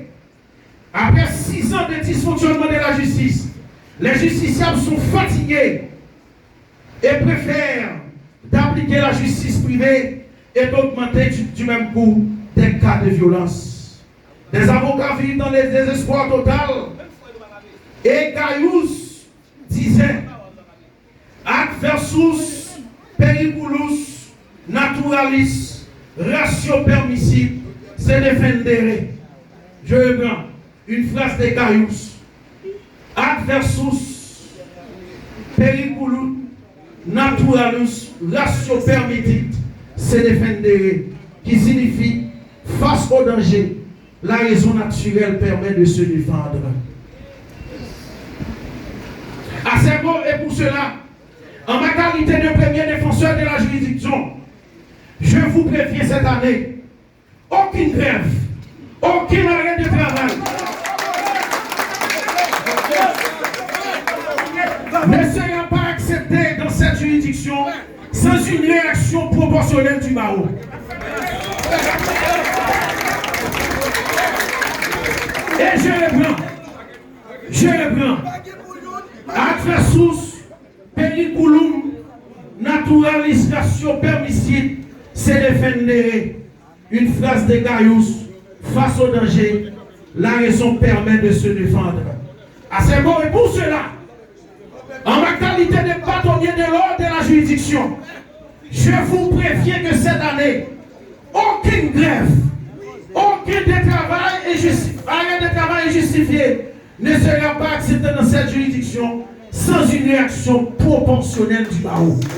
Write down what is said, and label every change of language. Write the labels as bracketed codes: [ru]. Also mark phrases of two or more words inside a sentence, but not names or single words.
[fr] Après 6 ans de dysfonctionnement de la justice, les justiciables sont fatigués et préfèrent d'appliquer la justice privée et d'augmenter du même coup des cas de violence. Des avocats vivent dans le désespoir total. Et Gaius disait: [la] ad versus periculus naturalis ratio permissible se defendere. [fr] Je reprends une phrase de Gaius: [la] ad versus periculus naturalis ratio permittit se defendere, [fr] qui signifie face au danger, la raison naturelle permet de se défendre. À ces mots et pour cela, en ma qualité de premier défenseur de la juridiction, je vous préviens cette année, aucune grève, aucun arrêt de travail ne sera pas accepté dans cette juridiction sans une réaction proportionnelle du barreau. Et je reprends. [la] Ad versus periculum naturalis ratio permissit se defendere. [fr] Une phrase de Gaius: face au danger, la raison permet de se défendre. À ces mots, et pour cela, en ma qualité de bâtonnier de l'ordre de la juridiction, je vous préviens que cette année, aucune grève, aucun arrêt de travail injustifié ne sera pas accepté dans cette juridiction sans une réaction proportionnelle du barreau.